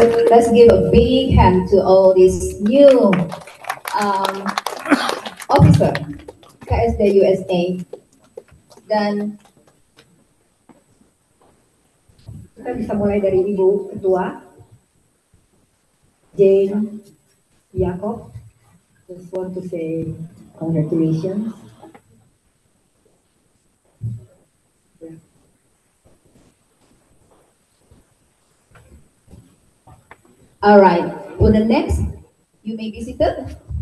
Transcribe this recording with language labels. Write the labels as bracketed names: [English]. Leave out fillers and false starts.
[English] Let's give a big hand to all these new officer KSD USA. [Indonesian] Dan kita bisa mulai dari Ibu Ketua Jane Jacob. [English] Just want to say congratulations. all right, for the next, you may be seated.